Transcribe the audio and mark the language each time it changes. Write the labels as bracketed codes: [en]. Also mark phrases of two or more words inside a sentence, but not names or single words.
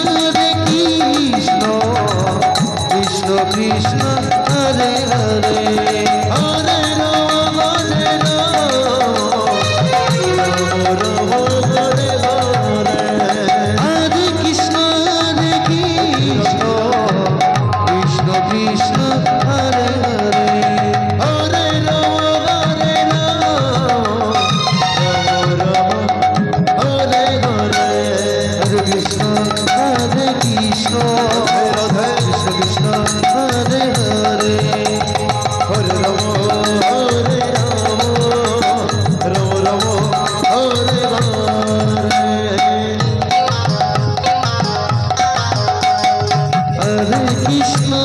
[sa] কৃষ্ণ কৃষ্ণ হরে হরে হরে রাম রাম রাম হরে হরে হরে কৃষ্ণ কৃষ্ণ কৃষ্ণ হরে হরে হরে রাম রাম হরে হরে হরে কৃষ্ণ কৃষ্ণ রাধে কৃষ্ণ হরে হরে হরে রাম রাম রাম হরে হরে হরে কৃষ্ণ